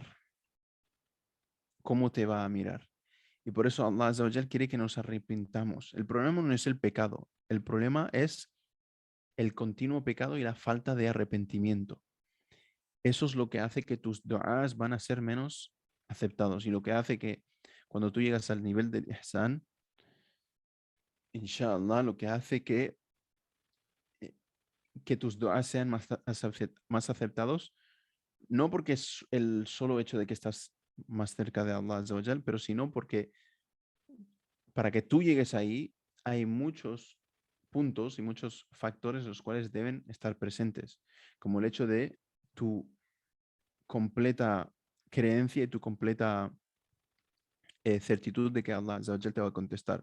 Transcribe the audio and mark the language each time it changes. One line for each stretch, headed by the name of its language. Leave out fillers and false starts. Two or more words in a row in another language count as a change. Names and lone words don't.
Spanish: ¿Cómo te va a mirar? Y por eso
Arabic: الله عز وجل
Spanish: quiere que nos arrepintamos. El problema no es el pecado, el problema es el continuo pecado y la falta de arrepentimiento. Eso es lo que hace que tus du'as van a ser menos aceptados y lo que hace que cuando tú llegas al nivel
Arabic: del إحسان إن شاء الله,
Spanish: lo que hace eh, que tus du'as sean más aceptados, no porque es el solo hecho de que estás más cerca de
Arabic: الله عز وجل,
Spanish: pero sino porque para que tú llegues ahí hay muchos puntos y muchos factores los cuales deben estar presentes, como el hecho de tu completa creencia y tu completa certitud de que
Arabic: الله عز وجل
Spanish: te va a contestar.